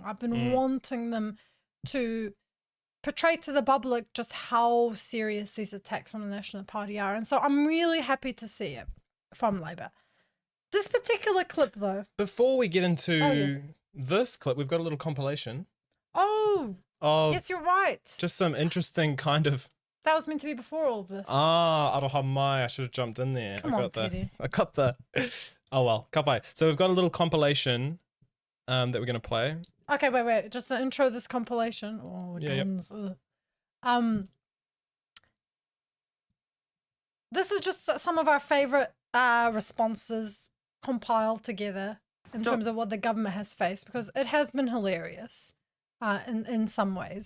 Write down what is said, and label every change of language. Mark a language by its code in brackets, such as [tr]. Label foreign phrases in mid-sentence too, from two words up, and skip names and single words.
[en] I've been wanting them to portray to the public just how serious these attacks from the National Party are. And so I'm really happy to see it from Labour. This particular clip, though. Before we get into this clip, we've got a little compilation. Oh, yes, you're right. Just some interesting kind of... That was meant to be before all of this. [mi] Aroha mai, [en] I should have jumped in there. I got the... Oh well, kapai. So we've got a little compilation that we're going to play. Okay, wait. Just to intro this compilation. Oh, guns. Yep. This is just some of our favourite responses compiled together in terms of what the government has faced, because it has been hilarious in some ways.